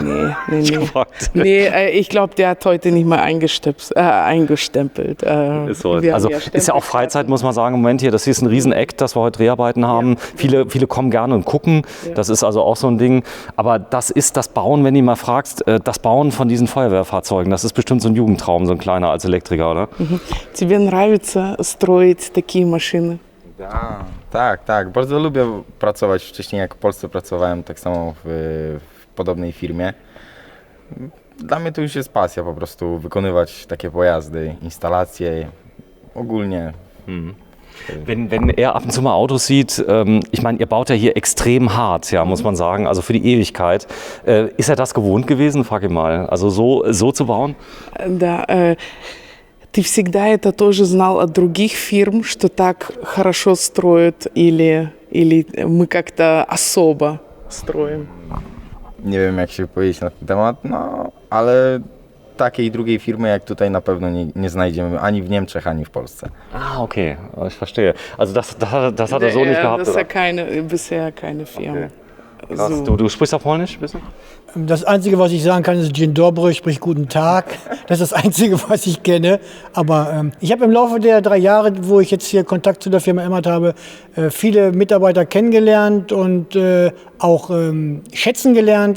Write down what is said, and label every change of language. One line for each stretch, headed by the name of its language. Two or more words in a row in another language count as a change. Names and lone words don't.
German: Ich glaube, der hat heute nicht mal eingestempelt. Ist so. Also ist ja auch Freizeit, muss man sagen, im Moment hier. Das hier ist ein Rieseneck, dass wir heute Dreharbeiten haben. Viele kommen gerne und gucken. Ja. Das ist also auch so ein Ding. Aber das ist das Bauen, wenn du mal fragst, das Bauen von diesen Feuerwehrfahrzeugen, das ist bestimmt so ein Jugendtraum, so ein kleiner als Elektriker, oder?
Russian: Тебе нравится строить такие машины?
Polish: Tak. Bardzo lubię pracować. Wcześniej jak w Polsce pracowałem tak samo w podobnej firmie. Dla mnie to już jest pasja po prostu wykonywać takie pojazdy, instalacje, ogólnie.
German: Wenn er ab und zu mal Autos sieht, ich meine, ihr baut ja hier extrem hart, ja, muss man sagen, also für die Ewigkeit. Ist er das gewohnt gewesen? Frag ihn mal. Also so zu bauen?
Russian: Да. Ты всегда это тоже знал от других фирм, что так хорошо строят или мы как-то особо строим?
Polish: Nie wiem jak się powiedzieć na ten temat, ale takiej drugiej firmy jak tutaj na pewno nie znajdziemy ani w Niemczech, ani w Polsce.
German: Okay, ich verstehe. Also das hat er so nicht gehabt, Das oder? ist bisher keine Firma. Okay. Krass. Du sprichst auch Polnisch, bisschen? Das Einzige, was ich sagen kann, ist
Polish: Dzień dobry,
German: sprich guten Tag. Das ist das Einzige, was ich kenne. Aber ich habe im Laufe der 3 Jahre, wo ich jetzt hier Kontakt zu der Firma Emmert habe, viele Mitarbeiter kennengelernt und auch schätzen gelernt.